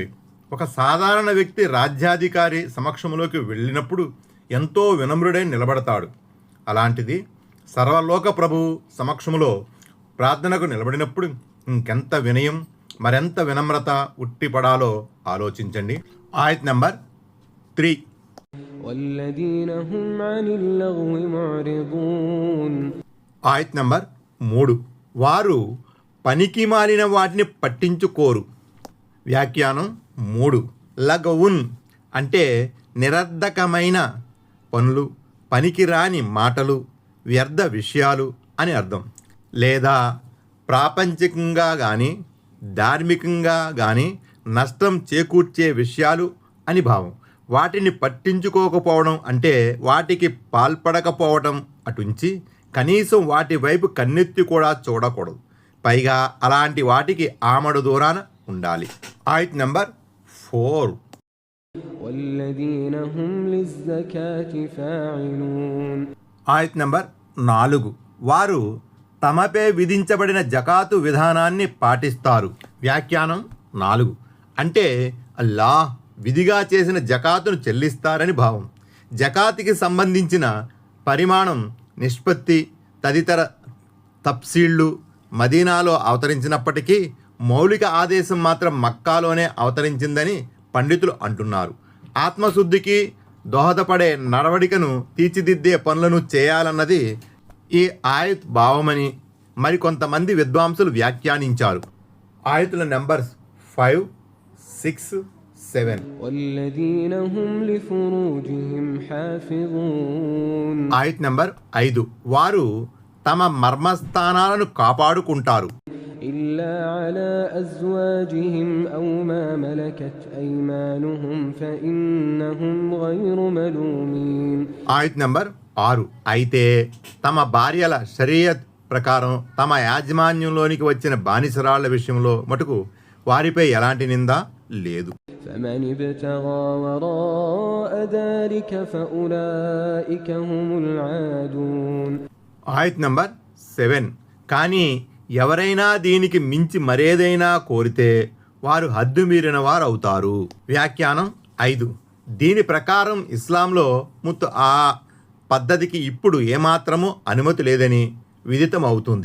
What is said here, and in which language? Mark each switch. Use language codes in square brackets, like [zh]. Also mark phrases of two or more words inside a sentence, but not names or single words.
[te] ఒక సాధారణ వ్యక్తి రాజ్యాధికారి సమక్షంలోకి వెళ్ళినప్పుడు ఎంతో వినమ్రుడై నిలబడతాడు. అలాంటిది సర్వలోక ప్రభువు సమక్షంలో ప్రార్థనకు నిలబడినప్పుడు ఇంకెంత వినయం, మరెంత వినమ్రత ఉట్టిపడాలో ఆలోచించండి. ఆయత్ నెంబర్ 3. [ar] والذين هم عن اللغو معرضون. [te] ఆయత్ నెంబర్ 3. వారు పనికి మాలిన వాటిని పట్టించుకోరు. వ్యాఖ్యానం 3. లగవున్ అంటే నిరర్ధకమైన పనులు, పనికిరాని మాటలు, వ్యర్థ విషయాలు అని అర్థం. లేదా ప్రాపంచికంగా కానీ ధార్మికంగా కానీ నష్టం చేకూర్చే విషయాలు అని భావం. వాటిని పట్టించుకోకపోవడం అంటే వాటికి పాల్పడకపోవడం అటుంచి కనీసం వాటి వైపు కన్నెత్తి కూడా చూడకూడదు. పైగా అలాంటి వాటికి ఆమడు దూరాన ఉండాలి. ఆయత్ నెంబర్ 4. [ar] والذين هم للزكاة فاعلون. [te] ఆయత్ నెంబర్ 4. వారు తమపై విధించబడిన జకాతు విధానాన్ని పాటిస్తారు. వ్యాఖ్యానం 4 అంటే అల్లాహ్ విధిగా చేసిన జకాతును చెల్లిస్తారని భావం. జకాతుకి సంబంధించిన పరిమాణం, నిష్పత్తి తదితర తఫ్సీళ్లు మదీనాలో అవతరించినప్పటికీ మౌలిక ఆదేశం మాత్రం మక్కాలోనే అవతరించిందని పండితులు అంటున్నారు. ఆత్మశుద్ధికి దోహదపడే నడవడికను తీర్చిదిద్దే పనులను చేయాలన్నది ఈ ఆయత్ భావమని మరికొంతమంది విద్వాంసులు వ్యాఖ్యానించారు. ఆయతుల నెంబర్స్ 5, 6, 7. [ar] والذين هم لفروجهم حافظون. [te] ఆయత్ నెంబర్ 5. వారు తమ మర్మస్థానాలను కాపాడుకుంటారు. [ar] إلا على أزواجهم أو ما ملكت أيمانهم فإنهم غير ملومين. [te] ఆయత్ నెంబర్ 6. అయితే తమ భార్యల షరియత్ ప్రకారం తమ యాజమాన్యంలోనికి వచ్చిన బానిసరాళ్ల విషయంలో మటుకు వారిపై ఎలాంటి నింద లేదు. [ar] فمن ابتغى وراء ذلك فأولئك هم العادون. [te] ఆయత్ నెంబర్ 7. కానీ ఎవరైనా దీనికి మించి మరేదైనా కోరితే వారు హద్దు మీరిన వారు అవుతారు. వ్యాఖ్యానం 5. దీని ప్రకారం ఇస్లాంలో ఆ పద్ధతికి ఇప్పుడు ఏమాత్రమూ అనుమతి లేదని విదితమవుతుంది.